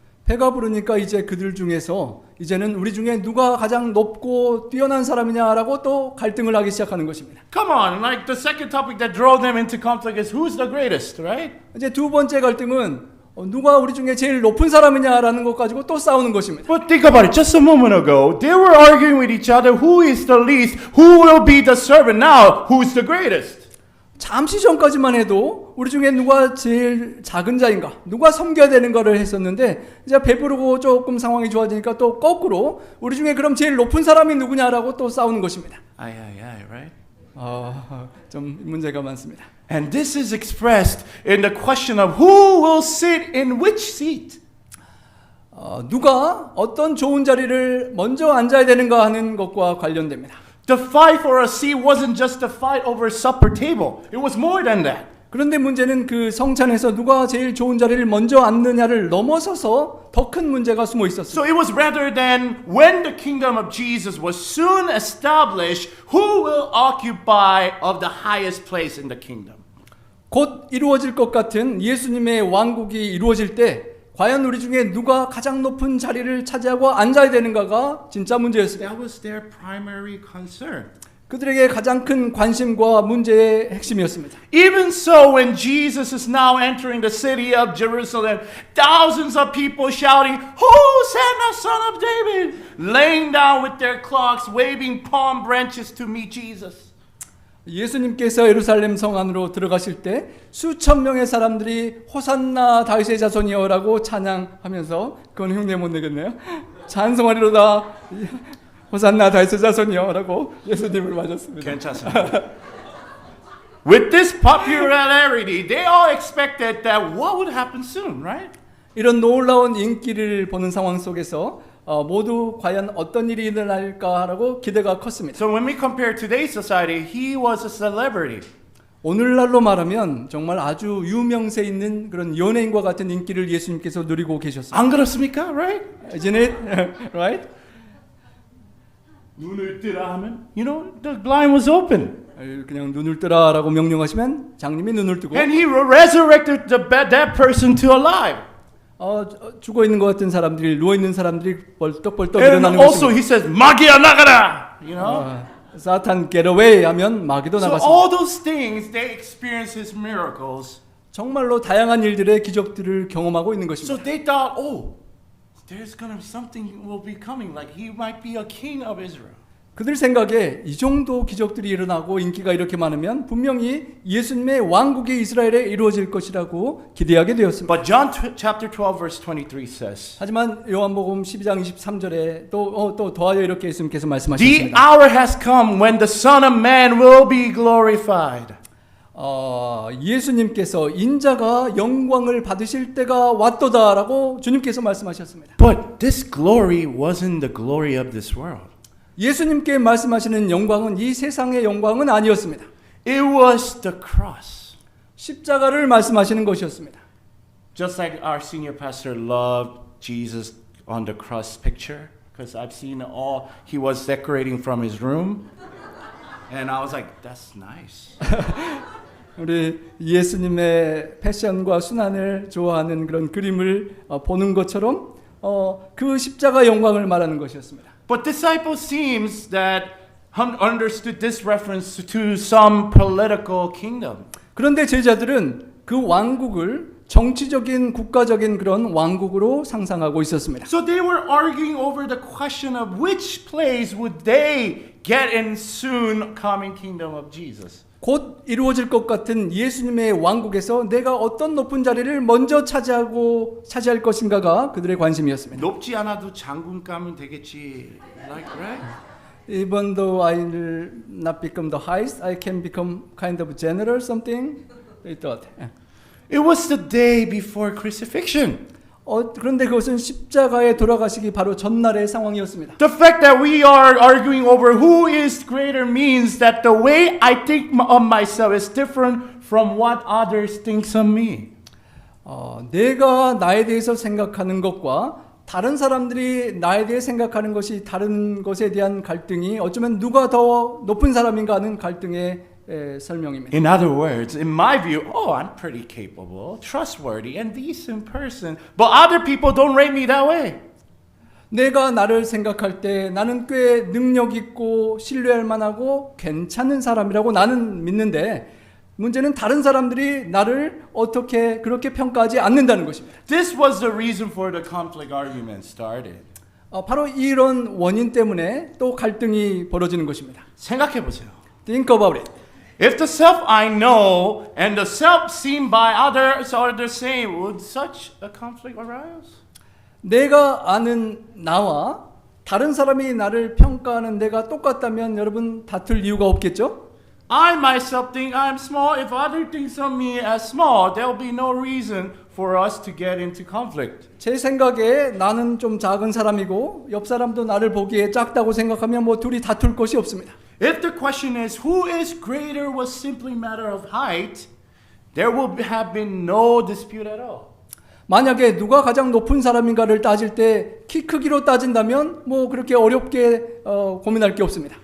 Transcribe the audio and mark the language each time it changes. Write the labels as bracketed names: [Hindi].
[Korean] 배가 부르니까 이제 그들 중에서 이제는 우리 중에 누가 가장 높고 뛰어난 사람이냐라고 또 갈등을 하기 시작하는 것입니다. [English] Come on, like the second topic that drove them into conflict is who's the greatest, right? [Korean] 이제 두 번째 갈등은 누가 우리 중에 제일 높은 사람이냐라는 것 가지고 또 싸우는 것입니다. [English] But think about it. Just a moment ago, they were arguing with each other who is the least, who will be the servant. Now, who's the greatest? [Korean] 잠시 전까지만 해도 우리 중에 누가 제일 작은 자인가, 누가 섬겨야 되는가를 했었는데 이제 배부르고 조금 상황이 좋아지니까 또 거꾸로 우리 중에 그럼 제일 높은 사람이 누구냐라고 또 싸우는 것입니다. [English] Aye, right? [Korean] 좀 문제가 많습니다. [English] And this is expressed in the question of who will sit in which seat. [Korean] 누가 어떤 좋은 자리를 먼저 앉아야 되는가 하는 것과 관련됩니다. [English] The fight for a seat wasn't just a fight over a supper table. It was more than that. [Korean] 그런데 문제는 그 성찬에서 누가 제일 좋은 자리를 먼저 앉느냐를 넘어서서 더 큰 문제가 숨어 있었습니다. [English] So it was rather than when the kingdom of Jesus was soon established, who will occupy of the highest place in the kingdom. [Korean] 곧 이루어질 것 같은 예수님의 왕국이 이루어질 때 과연 우리 중에 누가 가장 높은 자리를 차지하고 앉아야 되는가가 진짜 문제였습니다. [English] That was their primary concern. [Korean] 그들에게 가장 큰 관심과 문제의 핵심이었습니다. [English] Even so, when Jesus is now entering the city of Jerusalem, thousands of people shouting, Hosanna, son of David, laying down with their cloaks, waving palm branches to meet Jesus. [Korean] 예수님께서 예루살렘 성 안으로 들어가실 때 수천 명의 사람들이 호산나 다윗의 자손이여라고 찬양하면서, 그건 흉내 못 내겠네요. 찬송하리로다 호산나 다윗의 자손이여라고 예수님을 맞았습니다. 괜찮습니다. [English] With this popularity, they all expected that what would happen soon, right? [Korean] 이런 놀라운 인기를 보는 상황 속에서 모두 과연 어떤 일이 일어날까라고 기대가 컸습니다. [English] So when we compare today's society, he was a celebrity. [Korean] 오늘날로 말하면 정말 아주 유명세 있는 그런 연예인과 같은 인기를 예수님께서 누리고 계셨습니다. 안 그렇습니까? [English] Right? Isn't it? Right? [Korean] 눈을 뜨라 하면, [English] you know, the blind was open. [Korean] 그냥 눈을 뜨라라고 명령하시면 장님이 눈을 뜨고, [English] And he resurrected that person to alive. [Korean] 죽어 있는 것 같은 사람들이, 누워 있는 사람들이 벌떡벌떡 [English] And [Korean] 일어나는 [English] also [Korean] 것입니다. [English] he says, [Korean] 마귀야 나가라. [English] You know? [Korean] 사탄 [English] get away [Korean] 하면 마귀도 [English] So [Korean] 나갔습니다. [English] all those things, they experience his miracles. [Korean] 정말로 다양한 일들의 기적들을 경험하고 있는 것입니다. [English] So they thought, oh, there's gonna be something will be coming, like he might be a king of Israel. [Korean] 그들 생각에 이 정도 기적들이 일어나고 인기가 이렇게 많으면 분명히 예수님의 왕국이 이스라엘에 이루어질 것이라고 기대하게 되었습니다. [English] But John chapter 12 verse 23 says, [Korean] 하지만 요한복음 12장 23절에 또 더하여 이렇게 예수님께서 [English] the [Korean] 말씀하셨습니다. [English] hour has come when the Son of Man will be glorified. [Korean] 예수님께서 인자가 영광을 받으실 때가 왔도다라고 주님께서 말씀하셨습니다. [English] But this glory wasn't the glory of this world. [Korean] 예수님께 말씀하시는 영광은 이 세상의 영광은 아니었습니다. [English] It was the cross. [Korean] 십자가를 말씀하시는 것이었습니다. [English] Just like our senior pastor loved Jesus on the cross picture, because I've seen all he was decorating from his room, and I was like, that's nice. [Korean] 우리 예수님의 패션과 순환을 좋아하는 그런 그림을 보는 것처럼 그 십자가 영광을 말하는 것이었습니다. [English] But disciples seems that understood this reference to some political kingdom. [Korean] 그런데 제자들은 그 왕국을 정치적인 국가적인 그런 왕국으로 상상하고 있었습니다. [English] So they were arguing over the question of which place would they get in soon coming kingdom of Jesus. [Korean] 곧 이루어질 것 같은 예수님의 왕국에서 내가 어떤 높은 자리를 먼저 차지할 것인가가 그들의 관심이었습니다. 높지 않아도 장군 가면 되겠지. [English] Like right? Even though I will not become the highest, I can become kind of general something. They thought. It was the day before crucifixion. [Korean] 그런데 그것은 십자가에 돌아가시기 바로 전날의 상황이었습니다. [English] The fact that we are arguing over who is greater means that the way I think of myself is different from what others think of me. [Korean] 내가 나에 대해서 생각하는 것과 다른 사람들이 나에 대해 생각하는 것이 다른 것에 대한 갈등이 어쩌면 누가 더 높은 사람인가 하는 갈등의 설명입니다. [English] In other words, in my view, I'm pretty capable, trustworthy, and decent person. But other people don't rate me that way. [Korean] 내가 나를 생각할 때 나는 꽤 능력 있고 신뢰할 만하고 괜찮은 사람이라고 나는 믿는데 문제는 다른 사람들이 나를 어떻게 그렇게 평가하지 않는다는 것입니다. [English] This was the reason for the conflict argument started. [Korean] 바로 이런 원인 때문에 또 갈등이 벌어지는 것입니다. 생각해 보세요. [English] Think about it. If the self I know and the self seen by others are the same, would such a conflict arise? [Korean] 내가 아는 나와 다른 사람이 나를 평가하는 내가 똑같다면 여러분 다툴 이유가 없겠죠? [English] I myself think I'm small. If others think of me as small, there will be no reason for us to get into conflict. [Korean] 제 생각에 나는 좀 작은 사람이고 옆 사람도 나를 보기에 작다고 생각하면 뭐 둘이 다툴 것이 없습니다. [English] If the question is who is greater was simply matter of height, there will have been no dispute at all. [Korean] 만약에 누가 가장 높은 사람인가를 따질 때 키 크기로 따진다면 뭐 그렇게 어렵게 고민할 게 없습니다.